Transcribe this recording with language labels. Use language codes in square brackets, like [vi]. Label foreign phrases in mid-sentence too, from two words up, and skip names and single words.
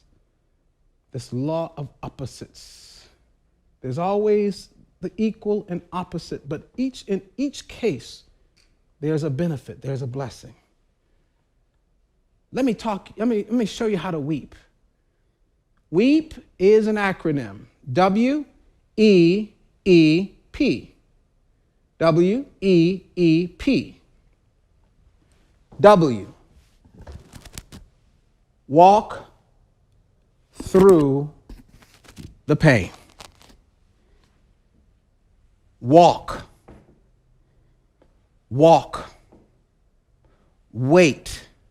[en] This law of opposites. There's always the equal and opposite, but in each case, there's a benefit, there's a blessing. Let me show you how to weep. Weep is an acronym. W-E-E-P. W-E-E-P. W. Walk through the pain. Walk. Wait.